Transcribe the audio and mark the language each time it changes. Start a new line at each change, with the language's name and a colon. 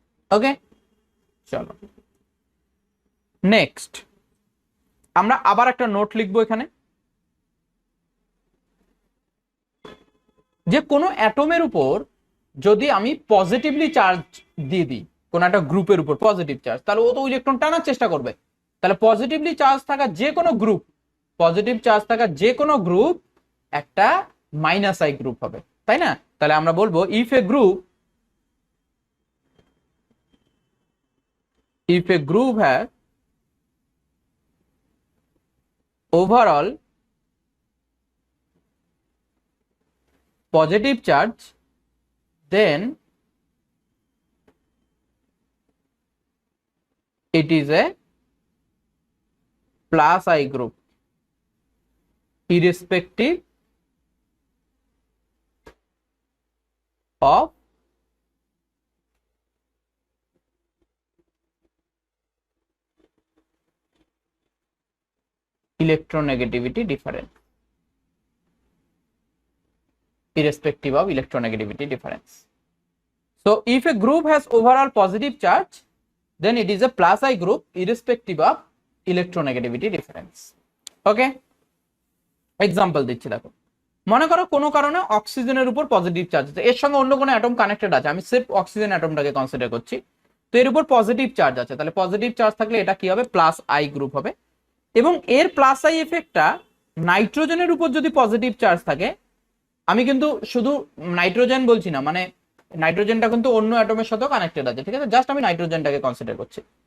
Bangla: ওকে, চলো নেক্সট আমরা আবার একটা নোট লিখবো এখানে, যে কোনো অ্যাটমের উপর যদি আমি পজিটিভলি চার্জ দিয়ে দিই, কোন একটা গ্রুপের উপর পজিটিভ চার্জ, তাহলে ও তো ইলেকট্রন টানার চেষ্টা করবে। তাহলে পজিটিভলি চার্জ থাকা যে কোনো গ্রুপ, পজিটিভ চার্জ থাকা যে কোনো গ্রুপ একটা -i গ্রুপ হবে, তাই না? তাহলে আমরা বলবো
English: If a group has overall positive charge, then it is a +i group irrespective of electronegativity difference, irrespective of electronegativity difference. So if a group has overall positive charge, then it is a +i group irrespective of electronegativity difference.
Bangla: Okay, example দিচ্ছি দেখো, মনে করো কোনো কারণে অক্সিজেনের উপর positive charge আছে, এর সঙ্গে অন্য কোনো অ্যাটম কানেক্টেড আছে, আমি সির্ফ অক্সিজেন অ্যাটমটাকে কনসিডার করছি, তো এর উপর পজিটিভ চার্জ আছে। তাহলে পজিটিভ চার্জ থাকলে এটা কি হবে? +i গ্রুপ হবে। এবং এর +i এফেক্টটা নাইট্রোজেনের উপর যদি পজিটিভ চার্জ থাকে, আমি কিন্তু শুধু নাইট্রোজেন বলছি না, মানে নাইট্রোজেনটা কিন্তু অন্য অ্যাটমের সাথেও কানেক্টেড আছে, ঠিক আছে, জাস্ট আমি নাইট্রোজেনটাকে কনসিডার করছি।